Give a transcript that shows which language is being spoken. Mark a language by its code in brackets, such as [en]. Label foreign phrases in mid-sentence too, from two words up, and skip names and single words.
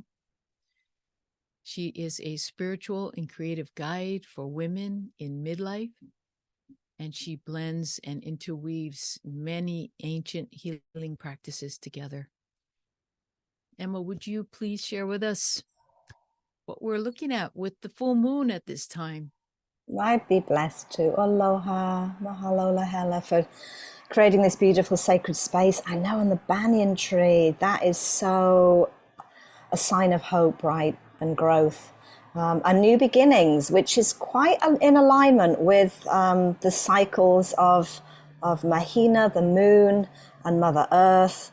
[en] She is a spiritual and creative guide for women in midlife, and she blends and interweaves many ancient healing practices together. Emma, would you please share with us what we're looking at with the full moon at this time? I'd be blessed to. Aloha, mahalo lahela for creating this beautiful sacred space. I know on the banyan tree, that is so a sign of hope, right, and growth. And new beginnings, which is quite in alignment with the cycles of Mahina, the moon, and Mother Earth.